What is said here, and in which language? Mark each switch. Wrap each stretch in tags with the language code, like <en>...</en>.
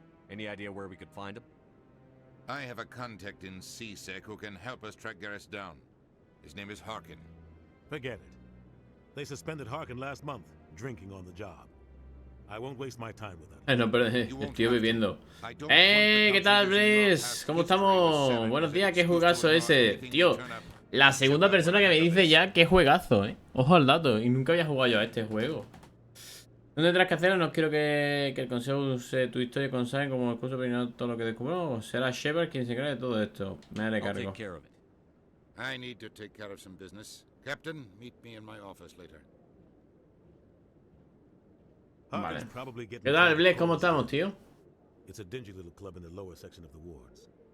<en>Any idea where we could find him? I have a contact in CSEC who can help us track Garrus down. His name is Harkin. Forget it. They suspended Harkin last month, drinking on the job. I won't waste my time with that.</en> <es>No, pero estoy bebiendo. ¿Qué tal, Blaze? ¿Cómo estamos? Buenos días, qué juegazo ese. Tío, la segunda persona que me dice ya qué juegazo, Ojo al dato, y nunca había jugado yo a este juego. No tendrás que hacerlo, no quiero que el consejo use tu historia con Saren como excusa para ignorar todo lo que descubrimos. Será Shepard quien se cree de todo esto. Me haré cargo.</es> <en>I need to take care of some business. Captain, meet me in my office later.</en> <es>Vale. ¿Qué tal, Blaze? ¿Cómo estamos, tío?</es> <en>It's a dingy little club in the lower section of the wards.</en>